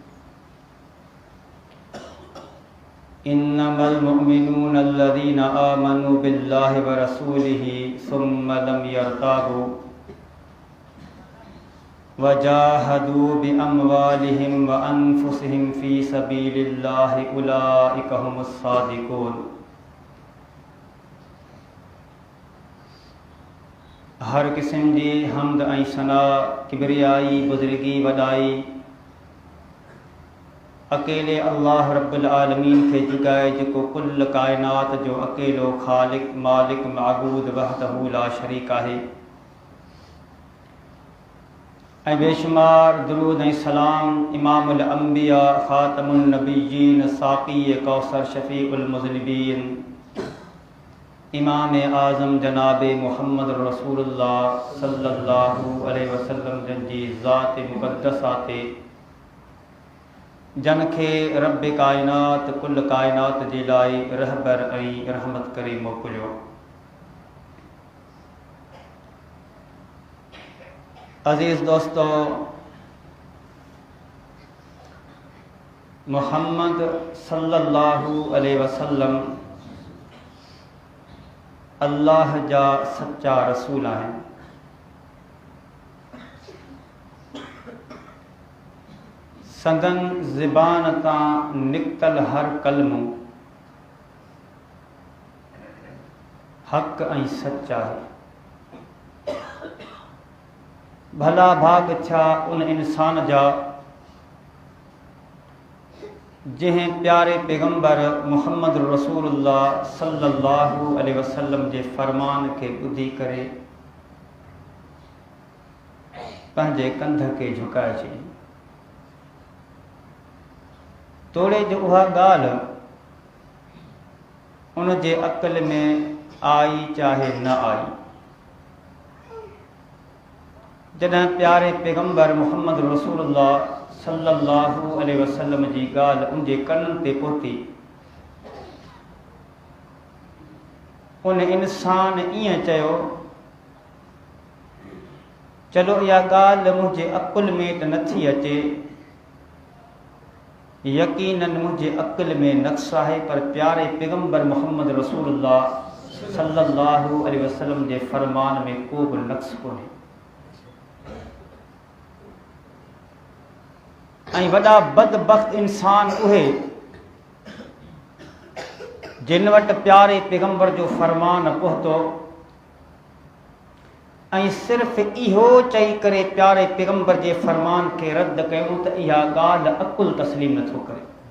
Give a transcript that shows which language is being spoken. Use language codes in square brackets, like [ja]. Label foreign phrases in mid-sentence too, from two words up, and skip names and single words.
[ar] إنما المؤمنون الذين آمنوا بالله ورسوله ثم لم يرتابوا وجاهدوا بأموالهم وأنفسهم في سبيل الله أولئك هم الصادقون. [sd] हर किस्म जी हम्द ऐं सना, किबरियाई, बुज़ुर्गी, वॾाई अकेले [ar] الله رب العالمين [sd] खे जुगाए जेको कुल कायनात जो अकेलो ख़ालिक, मालिक, माबूद [ar] وحده لا شريك [sd] आहे। ऐं बेशुमार दुरूद ऐं सलाम [ar] إمام الأنبياء, خاتم النبيين, [sd] साक़ी कौसर, [ar] شفيع المذنبين, [sd] इमाम आज़म जनाब मुहम्मद [ar] رسول الله صلى الله عليه وسلم [sd] जंजी ज़ात मुक़द्दसा ते जन खे रब कायनात कुल कायनात जे लाइ रहबर ऐं रहमत करे मोकिलियो। अज़ीज़ दोस्तो, मुहम्मद [ar] صلى الله عليه وسلم [sd] अल्लाह जा सच्चा रसूल आहिनि। संदन ज़बान तां निकतल हर कलमो हक़ ऐं सच आहे। भला भाग छा उन इंसान जा जंहिं प्यारे पैगंबर मुहम्मद [ar] رسول الله صلى الله عليه وسلم [sd] जे फरमान खे ॿुधी करे पंहिंजे कंध खे झुकाए छॾी। तोड़े जो उहा ॻाल्हि उन जे अक़ल में आई चाहे न आई। जॾहिं प्यारे पैगंबर मुहम्मद [ar] رسول الله صلى الله عليه وسلم [sd] जी ॻाल्हि उन जे कननि ते पहुती, उन इंसान ईअं चयो, चलो इहा ॻाल्हि मुंहिंजे अक़ुल में त नथी अचे, यकीनन मुंहिंजे अक़ल में नक़्स आहे, पर प्यारे पैगंबर मुहम्मद [ar] رسول الله صلى الله عليه وسلم [sd] जे फरमान में को बि नक़्स कोन्हे। ऐं वॾा बदबख़्त इंसान उहे जिन वटि प्यारे पैगंबर जो फरमान पहुतो ऐं सिर्फ़ इहो चई करे प्यारे पैगंबर जे फरमान खे रद्द कयूं त इहा ॻाल्हि अक़ुल तस्लीम नथो करे।